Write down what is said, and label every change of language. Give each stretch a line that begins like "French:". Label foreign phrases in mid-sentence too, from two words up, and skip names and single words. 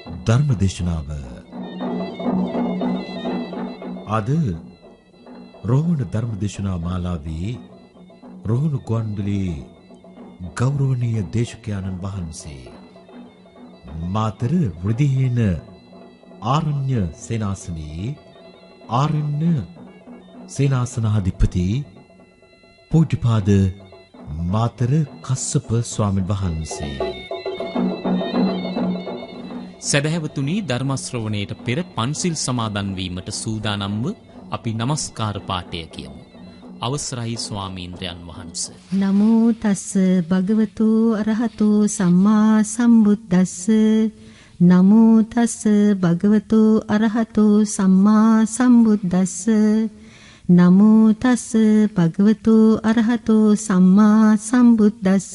Sinhala: ධර්මදේශනාව අද රෝහණ ධර්මදේශනා මාලාවේ රෝහණ ගුවන්විදුලි ගෞරවනීය දේශකයන්න් වහන්සේ මාතර වෘදිහේන ආරණ්‍ය සේනාසනයේ ආරණ්‍ය සේනාසනාධිපති පූජ්‍යපාද මාතර කස්සප ස්වාමීන් වහන්සේ. සදහැවතුනි, ධර්ම ශ්‍රවණයට පෙර පන්සිල් සමාදන් වීමට සූදානම්ව අපි নমස්කාර පාඨය කියමු. අවසරයි ස්වාමීන්ද්‍රයන් වහන්ස.
Pali: නමෝ තස්ස භගවතු අරහතු සම්මා සම්බුද්දස්ස. නමෝ තස්ස භගවතු අරහතු සම්මා සම්බුද්දස්ස. නමෝ තස්ස භගවතු අරහතු සම්මා සම්බුද්දස්ස.